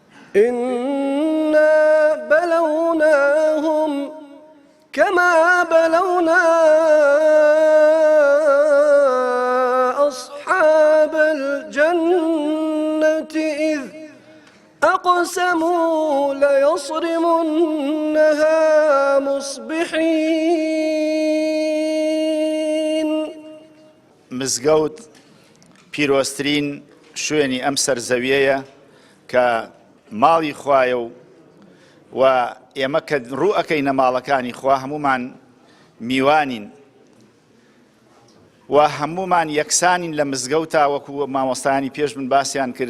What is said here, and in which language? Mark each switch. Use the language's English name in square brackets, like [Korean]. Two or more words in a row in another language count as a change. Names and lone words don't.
[Arabic] إنا بلوناهم كما بلونا أصحاب الجنة إذ أقسموا ليصرمنها مصبحين. [Central Kurdish] مزگەوت پیرۆستترین شوێنی ئەم سەرزەویەیە کە ماڵی خوایە و ئێمە کە ڕوو ئەکەینە ماڵەکانی خوا هەمومان میوانین و هەمومان یەکسانین لە مزگەوتا وەکو مامۆستایانی پێش من باسییان کرد.